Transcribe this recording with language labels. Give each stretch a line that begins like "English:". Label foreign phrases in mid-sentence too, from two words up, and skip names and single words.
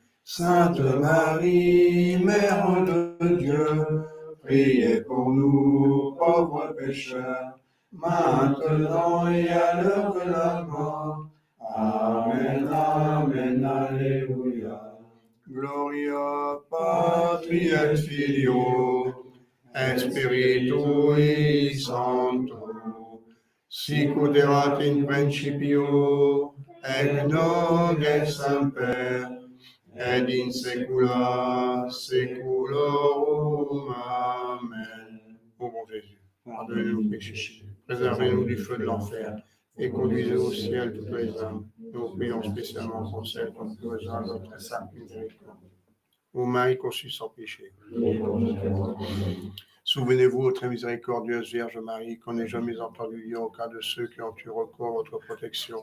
French: Sainte Marie, Mère de Dieu, priez pour nous, pauvres pécheurs, maintenant et à l'heure de la mort. Amen, amen, alléluia.
Latin: Gloria Patri et Filio, et Spiritui Sancto, sic ut erat in principio, et nunc et semper, et in saecula saeculorum. Amen.
French: Ô bon Jésus, pardonnez-nous nos péchés, préservez-nous du feu de l'enfer, et conduisez au ciel toutes les âmes. Nous prions spécialement pour celles qui ont besoin de notre sainte miséricorde. Ô Marie conçue sans péché, souvenez-vous, ô très miséricordieuse Vierge Marie, qu'on n'ait jamais entendu dire au cas de ceux qui ont eu recours à votre protection.